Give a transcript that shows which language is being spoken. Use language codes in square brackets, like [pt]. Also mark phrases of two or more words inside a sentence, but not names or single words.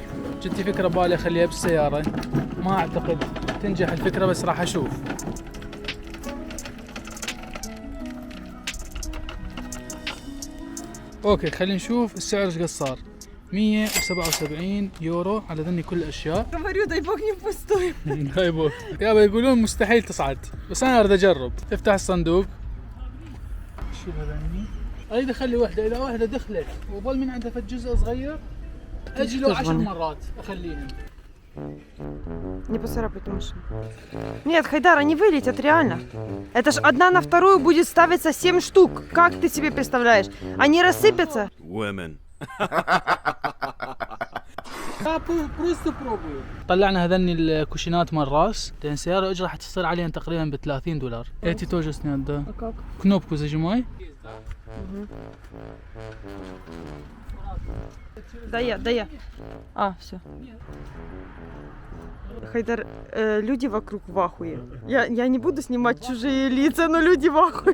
[ar] جتي فكرة بالي اخليها بالسيارة، ما اعتقد تنجح الفكرة بس راح اشوف. اوكي خلينا نشوف السعر ايش قد صار. 177 يورو على ذني كل الاشياء. [ru] Говорю, дай бог не пустой. дай бог. [ar] يابا يقولون مستحيل تصعد، بس انا اريد اجرب. افتح الصندوق. شو هذني؟ اريد اخلي وحده، اذا واحده دخلت وظل من عندها فد جزء صغير اجي له 10 مرات اخليهم. [ru] Не поцарапайте машину. Нет, Хайдар, они вылетят реально. Это ж одна на вторую будет ставиться 7 штук. Как ты себе представляешь? Они рассыпятся. Women. просто пробую. [ar] طلعنا هذني الكوشينات مال راس، لان السياره اجره حتصير عليهم تقريبا ب $30. [ru] Эти тоже снят, да. А как? Кнопку зажимай. Да я. А, все. Хайдар, люди вокруг в ахуе. Я не буду снимать чужие лица, но люди в ахуе.